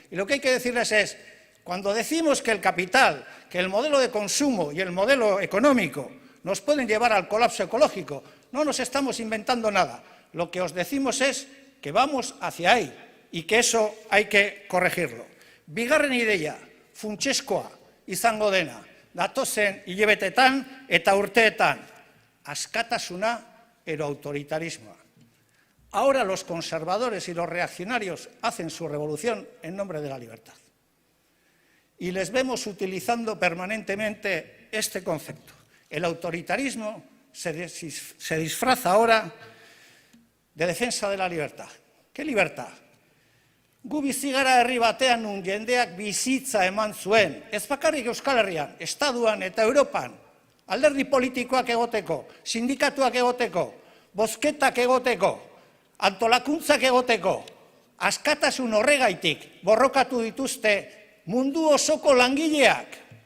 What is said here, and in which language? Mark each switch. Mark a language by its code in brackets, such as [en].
[es] Y lo que hay que decirles es, cuando decimos que el capital, que el modelo de consumo y el modelo económico nos pueden llevar al colapso ecológico, no nos estamos inventando nada. Lo que os decimos es que vamos hacia ahí y que eso hay que corregirlo. [eu] Bigarren ideia, funtsezkoa izango dena, datozen hilabetetan eta urteetan. Askatasuna edo autoritarismoa. [es] Ahora los conservadores y los reaccionarios hacen su revolución en nombre de la libertad. Y les vemos utilizando permanentemente este concepto. El autoritarismo se disfraza ahora de defensa de la libertad. ¿Qué libertad? [eu] Gu bizi gara herri batean nun jendeak bizitza eman zuen, ez bakarrik Euskal Herrian, Estatuan eta Europan, alderdi politikoak egoteko, sindikatuak egoteko, bozketak egoteko, antolakuntzak egoteko, askatasun horregaitik borrokatu dituzte mundu osoko langileak.